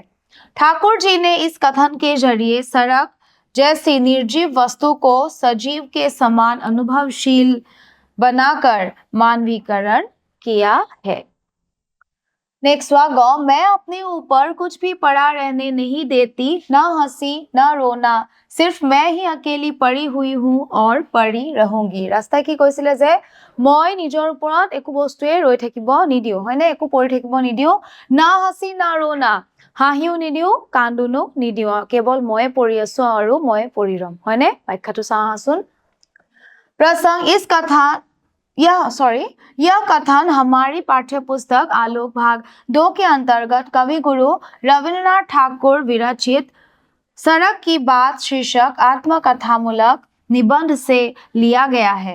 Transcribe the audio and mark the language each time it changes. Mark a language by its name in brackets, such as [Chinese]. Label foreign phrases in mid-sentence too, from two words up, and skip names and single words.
[Hindi] ठाकुर जी ने इस कथन के जरिए सड़क जैसी निर्जीव वस्तु को सजीव के समान अनुभवशील बनाकर मानवीकरण किया है। नेक्स्ट हुआ, मैं अपने ऊपर कुछ भी पड़ा रहने नहीं देती, ना हंसी ना रोना, सिर्फ मैं ही अकेली पड़ी हुई हूँ और पड़ी रहूंगी। रास्ता की [Assamese] কৈছিলে যে মই নিজৰ ওপৰত একো বস্তুৱে ৰৈ থাকিব নিদিও, হয় না? একো পৰি থাকিব নিদিও, [Hindi] ना हँसी ना रोना, [Assamese] হাঁহিও নিদিও কান্দোনো নিদিও, কেৱল মই পৰি আছো আৰু মই পৰি ৰম, হয় নে? ব্যাখ্যাটো চাওঁচোন। [Hindi] प्रसंग इस कथा यह कथन हमारी पाठ्य पुस्तक आलोक भाग 2 के अंतर्गत कवि गुरु रविन्द्रनाथ ठाकुर विरचित सड़क की बात शीर्षक आत्मकथामूलक निबंध से लिया गया है।